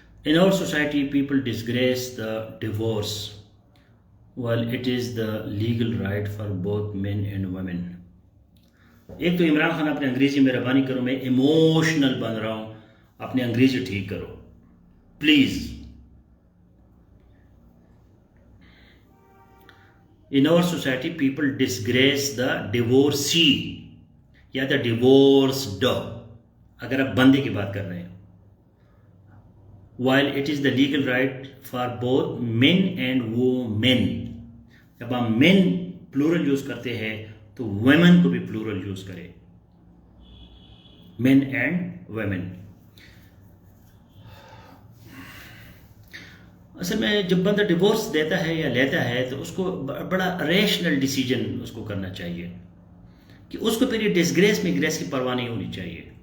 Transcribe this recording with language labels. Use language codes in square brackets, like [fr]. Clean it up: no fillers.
[en] In our society, people disgrace the divorce while it is the legal right for both men and women. [ur] ایک تو عمران خان اپنے انگریزی مہربانی کرو, میں ایموشنل بن رہا ہوں, اپنے انگریزی ٹھیک کرو please. [en] In our society, people disgrace the divorcee یا the divorced, [ur] اگر آپ بندے کی بات کر رہے ہیں. [en] While it is the legal right for both men and women. [ur] جب آپ men plural یوز کرتے ہیں تو women کو بھی plural یوز کرے, [en] men and women. [ur] اصل میں جب بندہ ڈیورس دیتا ہے یا لیتا ہے تو اس کو بڑا ریشنل ڈیسیجن اس کو کرنا چاہیے کہ اس کو پھر یہ ڈسگریس میں گریس کی پرواہ نہیں ہونی چاہیے.